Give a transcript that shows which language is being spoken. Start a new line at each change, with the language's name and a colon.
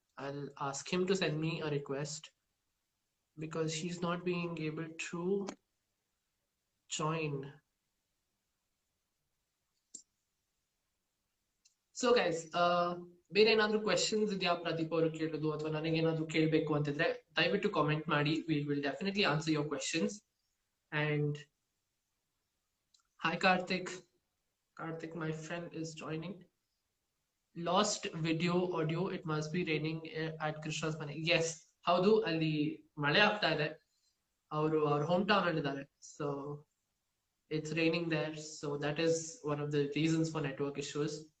English: I'll ask him to send me a request because he's not being able to join.
Kannada: So guys ಬೇರೆ ಏನಾದ್ರು questions ಇದೆಯಾ ಪ್ರದೀಪ್ ಅವರು ಕೇಳೋದು ಅಥವಾ ನನಗೆ ಏನಾದ್ರು ಕೇಳಬೇಕು ಅಂತಿದ್ರೆ ದಯವಿಟ್ಟು ಕಾಮೆಂಟ್ ಮಾಡಿ.
English: We will definitely answer your questions. And hi Karthik. Karthik my friend is joining. Last video audio it must be raining at Krishna's ಮನೆ.
Kannada: ಎಸ್, ಹೌದು, ಅಲ್ಲಿ ಮಳೆ ಆಗ್ತಾ ಇದೆ. ಅವರು ಅವ್ರ home town ಅಲ್ಲಿದ್ದಾರೆ.
English: So it's raining there, so that is one of the reasons for network issues.